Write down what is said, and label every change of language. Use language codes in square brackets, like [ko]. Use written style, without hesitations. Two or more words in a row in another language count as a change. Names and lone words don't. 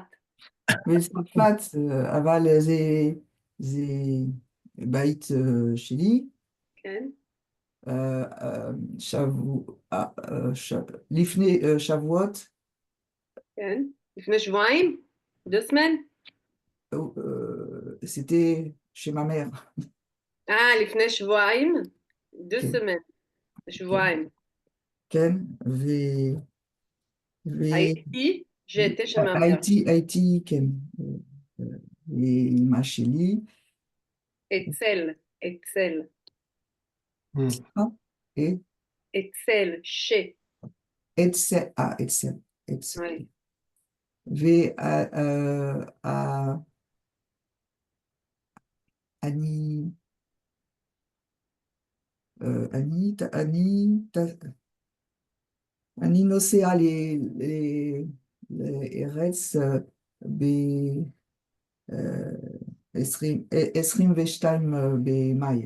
[he] בצרפת, אבל זה בית שלי. כן, לפני שבועות, כן. לפני שבועיים? דוסמן? [fr] c'était chez ma mère. [he] לפני שבועיים? כן, דוסמן. כן, שבועיים. כן, הייתי, [fr] j'étais chez ma mère. [he] הייתי, כן, לאמא שלי, אצל, אצל, Hmm. [fr] et [he] אצל, אצל, אצל, [fr] ouais. [he] ואני, אני נוסע לארץ ב-22 במאי.